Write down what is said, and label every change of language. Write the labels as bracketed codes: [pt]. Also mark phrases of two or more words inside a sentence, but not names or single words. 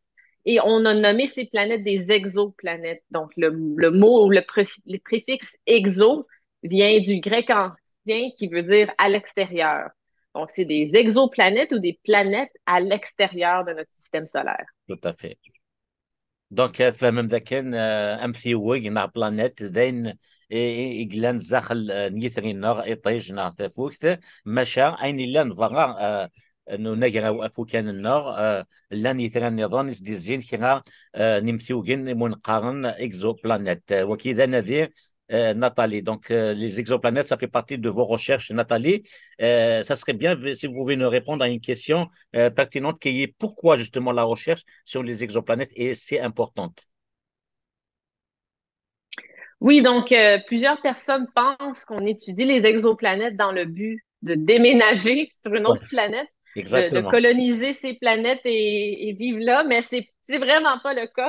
[fr] Et on a nommé ces planètes des exoplanètes. Donc, le mot ou le préfixe exo vient du grec ancien qui veut dire à l'extérieur. Donc, c'est des exoplanètes ou des planètes à l'extérieur de notre système solaire. Tout à fait. [kab] دونك فهم ذاكن امثيوغ نا بلانيت ذين إجلان زاخل نيثرين نغ إطيج نا ثفوكت مشا أين لان فغا نو نجرا أفوكان النغ لان يثران نظام ديزين كنا نمثيوغين منقارن إكزو بلانيت وكذا نذير Nathalie. [fr] Donc, les exoplanètes, ça fait partie de vos recherches, Nathalie. Ça serait bien si vous pouvez nous répondre à une question pertinente qui est pourquoi justement la recherche sur les exoplanètes est si importante. Oui, donc plusieurs personnes pensent qu'on étudie les exoplanètes dans le but de déménager sur une autre planète, de coloniser ces planètes et vivre là, mais c'est vraiment pas le cas.